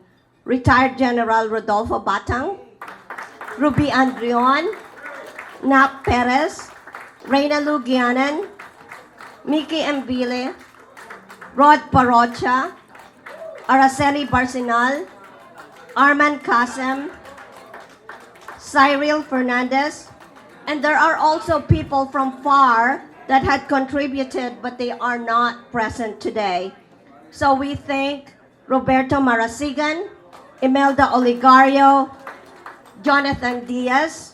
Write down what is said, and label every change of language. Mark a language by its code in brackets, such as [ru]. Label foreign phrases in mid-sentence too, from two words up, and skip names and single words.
[en] Retired General Rodolfo Batang, Ruby Andrion, Nap Perez, Reyna Lugianan, Mickey Mbile, Rod Parocha, Araceli Barcinal, Arman Kasem, Cyril Fernandez, and there are also people from far that had contributed but they are not present today. So we thank Roberto Marasigan, Imelda Oligario, Jonathan Diaz.